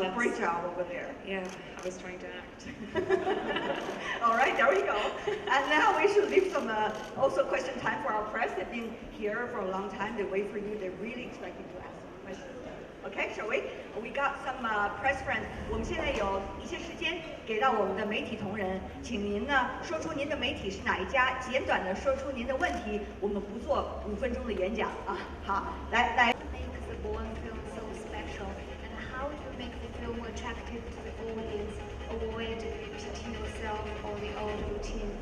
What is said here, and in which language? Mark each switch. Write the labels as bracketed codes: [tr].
[en] so great job over there. Yeah, I was trying to act. All right, there we go. And now we should leave some also question time for our press. They've been here for a long time. They wait for you. They're really expecting to ask some questions. Okay, shall we? We got some press friends. [zh] 我们现在有一些时间给到我们的媒体同仁，请您呢说出您的媒体是哪一家，简短的说出您的问题。我们不做5分钟的演讲啊。好，来。 [en] Makes the Bourne film so special, and how do you make the film attractive to the audience? Avoid repeating yourself or the old routine.